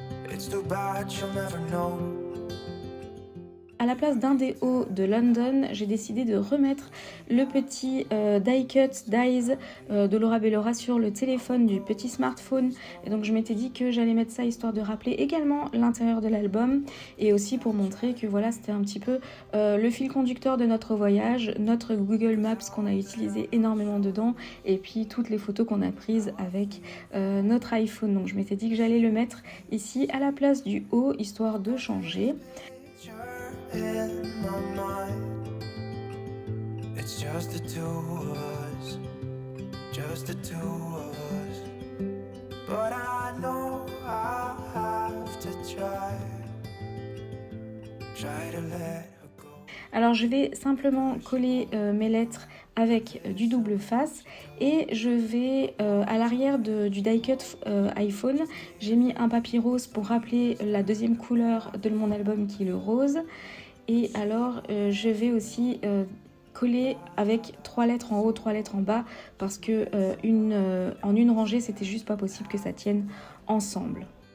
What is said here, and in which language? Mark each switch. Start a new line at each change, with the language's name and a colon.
English: It's too bad she'll never know.
French: À la place d'un des hauts de London, j'ai décidé de remettre le petit die cut dies de Laura Bellora sur le téléphone du petit smartphone. Et donc je m'étais dit que j'allais mettre ça histoire de rappeler également l'intérieur de l'album et aussi pour montrer que voilà, c'était un petit peu le fil conducteur de notre voyage, notre Google Maps qu'on a utilisé énormément dedans et puis toutes les photos qu'on a prises avec notre iPhone. Donc je m'étais dit que j'allais le mettre ici à la place du haut histoire de changer.
English: In my mind, it's just the two of us, just the two of us. But I know I have to try to let her go.
French: Alors je vais simplement coller mes lettres avec du double face et je vais à l'arrière du die cut iPhone, j'ai mis un papier rose pour rappeler la deuxième couleur de mon album qui est le rose. Et alors je vais aussi coller avec 3 lettres en haut, 3 lettres en bas parce que en une rangée c'était juste pas possible que ça tienne ensemble.